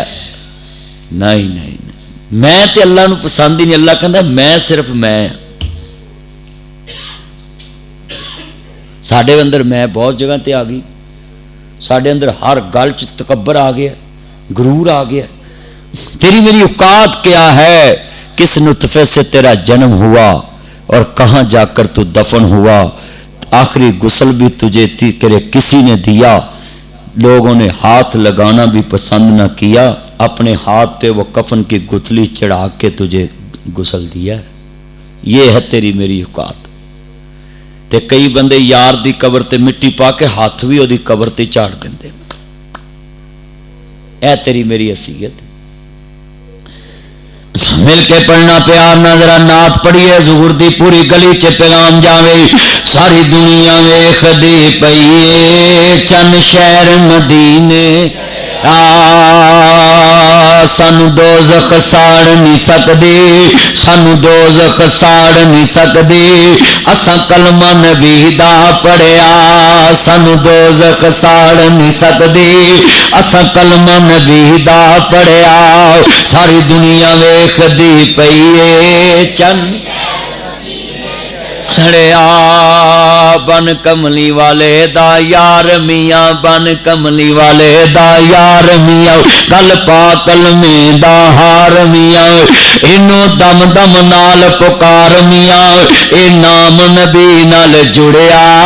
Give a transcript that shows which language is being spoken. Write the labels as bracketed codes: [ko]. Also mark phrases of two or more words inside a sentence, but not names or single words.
[pa] نہیں نہیں نہیں، میں تے اللہ نوں پسند ہی نہیں. اللہ کہندا میں صرف میں۔ ساڈے اندر میں بہت جگہ تے آ گئی. ساڈے اندر ہر گل چ تکبر آ گیا، غرور آ گیا. [hi] तेरी मेरी औकात क्या है? किस नुतफे से तेरा जन्म हुआ और कहाँ जाकर तू दफन हुआ? आखिरी गुस्ल भी तुझे तेरे किसी ने दिया, लोगों ने हाथ लगाना भी पसंद न किया, अपने हाथ पे वो कफन की गुथली चढ़ा के तुझे गुस्ल दिया। ये है तेरी मेरी औकात। [pa] تے کئی بندے یار دی قبر تے مٹی پا کے ہاتھ بھی اودی قبر تے جھاڑ دیندے. اے تیری میری حیثیت. مل کے پڑھنا پیار نا، ذرا نعت پڑھیے حضور دی، پوری گلی چ پیغام جاوے. ساری دنیا ویکھدی پئیے چن شہر مدینے. سانو دوزخ ساڑ نہیں سکدی، سانو دوزخ ساڑ نہیں سکدی، اساں کلمہ نبی دا پڑھیا، سانو دوزخ ساڑ نہیں سکدی، اساں کلمہ نبی دا پڑھیا، ساری دنیا ویکھدی پئی اے چن کھڑیا، بن کملی والے دا یار میاں، بن کملی والے دا یار میاں، گل پا کلمے دا ہار میاں، اینو دم دم نال پکار میاں، اے نام نبی نال جڑیا،